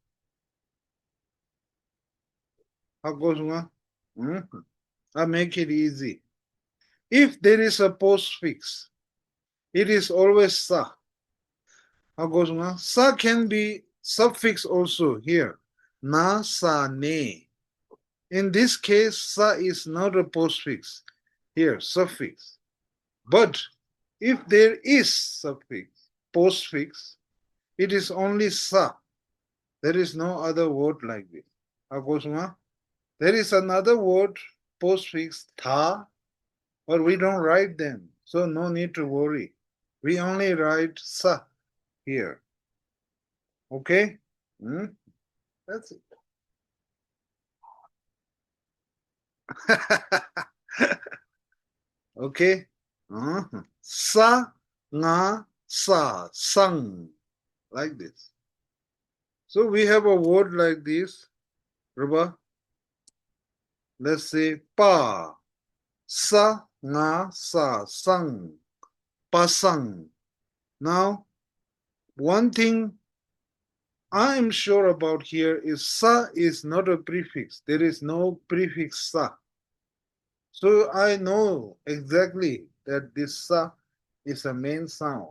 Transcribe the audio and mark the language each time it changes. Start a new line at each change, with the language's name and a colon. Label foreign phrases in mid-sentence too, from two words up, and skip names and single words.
English: I make it easy. If there is a postfix, it is always sa. Sa can be suffix also here. Na, sa, ne. In this case, sa is not a postfix. Here, suffix. But if there is suffix, postfix, it is only sa. There is no other word like this. There is another word, postfix, tha, but we don't write them. So no need to worry. We only write sa here. Okay? That's it. Okay? Sa, nga, sa, sang. Like this. So we have a word like this. Ruba. Let's say pa. Sa, nga, sa, sang. Pasang. Now, one thing I am sure about here is sa is not a prefix. There is no prefix sa. So I know exactly that this sa is a main sound.